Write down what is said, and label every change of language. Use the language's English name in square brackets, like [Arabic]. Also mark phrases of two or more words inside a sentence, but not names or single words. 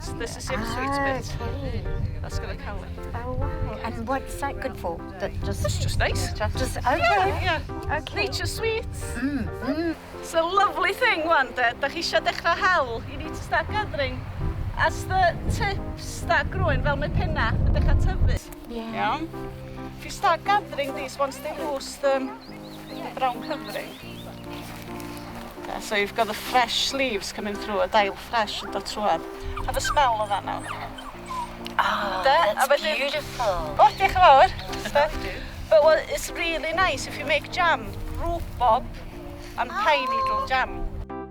[English] This is the sweet bit. That's going to kill it. Oh wow! And what's that good for? It's just nice. Just okay. Yeah. Okay. Nature sweets. It's a lovely thing, one day. [Welsh] Da chi eisiau dechrau hel, [English] you need to start gathering. As the tips start growing, [Welsh] fel mae penna yn dechrau tyfu. [English] Yeah. If you start gathering these once they lose the brown covering. So you've got the fresh leaves coming through, [Welsh] a dail fresh and dod trwad. [English] Have a smell of that now. Oh, that's beautiful. [Welsh] Oh, diolch yn fawr. [English] But it's really nice if you make jam, rhubarb and pine needle jam.